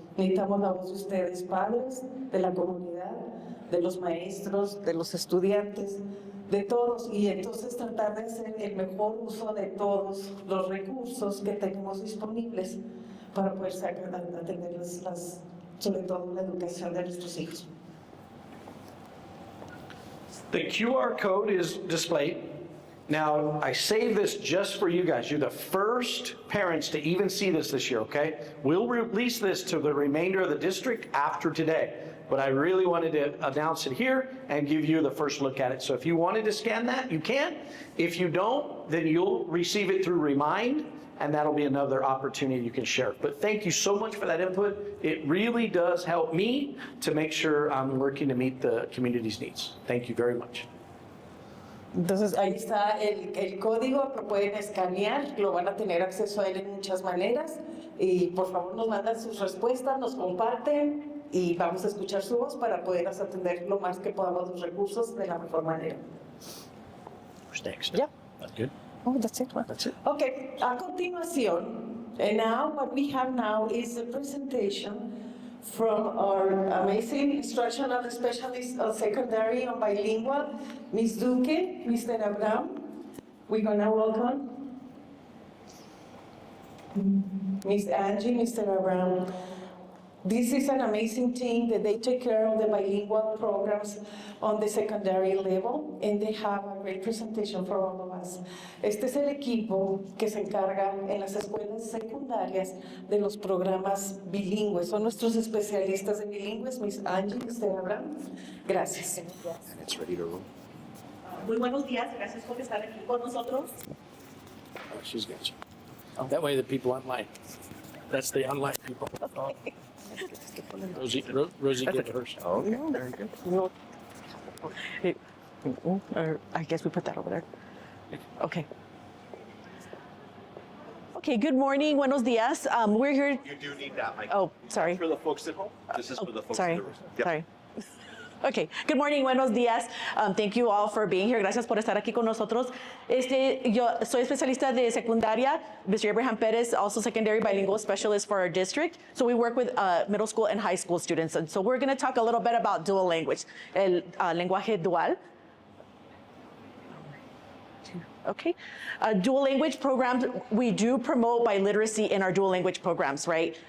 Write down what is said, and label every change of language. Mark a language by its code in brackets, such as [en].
[es] Necesitamos la voz de ustedes, padres, de la comunidad, de los maestros, de los estudiantes, de todos, y entonces tratar de hacer el mejor uso de todos los recursos que tenemos disponibles para poder atender sobre todo la educación de nuestros hijos. [en] The QR code is displayed. Now, I saved this just for you guys. You're the first parents to even see this year, okay? We'll release this to the remainder of the district after today, but I really wanted to announce it here and give you the first look at it. So if you wanted to scan that, you can. If you don't, then you'll receive it through Remind, and that'll be another opportunity you can share. But thank you so much for that input. It really does help me to make sure I'm working to meet the community's needs. Thank you very much. [es] Entonces ahí está el código, lo pueden escanear, lo van a tener acceso a él en muchas maneras y por favor nos mandan sus respuestas, nos comparten y vamos a escuchar su voz para poder atender lo más que podamos los recursos de la mejor manera. [en] Who's next? Yeah. That's good. Oh, that's it. That's it. Okay, [es] a continuación, [en] and now what we have now is a presentation from our amazing instructional specialist of secondary and bilingual, Ms. Duque, Mr. Abraham. We're gonna welcome Ms. Angie, Mr. Abraham. This is an amazing team that they take care of the bilingual programs on the secondary level, and they have a great presentation for all of us. [es] Este es el equipo que se encarga en las escuelas secundarias de los programas bilingües. Son nuestros especialistas de bilingües, Miss Angie, Mr. Abraham. Gracias. [en] And it's ready to roll. [es] Muy buenos días, gracias por estar aquí con nosotros. [en] Oh, she's got you. That way the people online. That's the online people. Rosie get it first. Oh, okay, very good. I guess we put that over there. Okay. Okay, good morning, [es] buenos días. [en] We're here. You do need that mic. Oh, sorry. For the folks at home. This is for the folks Sorry, in the room. Yep. sorry. Okay, good morning, [es] buenos días. [en] Thank you all for being here. [es] Gracias por estar aquí con nosotros. Yo soy especialista de secundaria. [en] Mr. Abraham Perez, also secondary bilingual specialist for our district. So we work with middle school and high school students. And so we're going to talk a little bit about dual language, [es] el lenguaje dual. [en] Okay. Dual language programs, we do promote biliteracy in our dual language programs, right?